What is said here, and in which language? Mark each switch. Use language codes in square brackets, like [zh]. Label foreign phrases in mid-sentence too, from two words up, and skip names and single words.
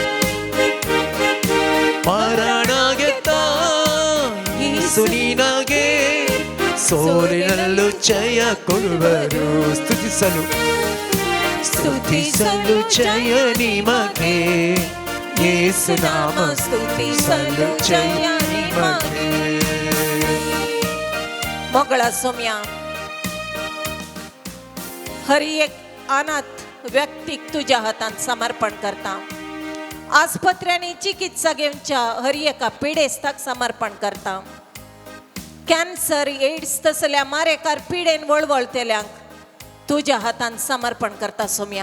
[kn] ಮರಣ ಗೆದ್ದ ಯೇಸು ನಿನಗೆ ಸೋಲಿನಲ್ಲೂ ಜಯ ಕೊಡುವರು ಸ್ತುತಿಸಲು ಸ್ತುತಿಸಲು ಜಯ ನಿಮಗೆ ಯೇಸು ನಾಮ ಸ್ತುತಿಸಲು ಜಯ ನಿಮಗೆ. [kok] मोगळा सोम्या हर एक अनाथ व्यक्तीक तुझ्या हातांत समर्पण करता. आस्पत्र्यांनी चिकित्सा घेवच्या हर एका पिडेस्ताक समर्पण करता. कॅन्सर एड्स तसल्या मारेकार पिडेन वळवळतेल्यांक तुझ्या हातांत समर्पण करता सोम्या.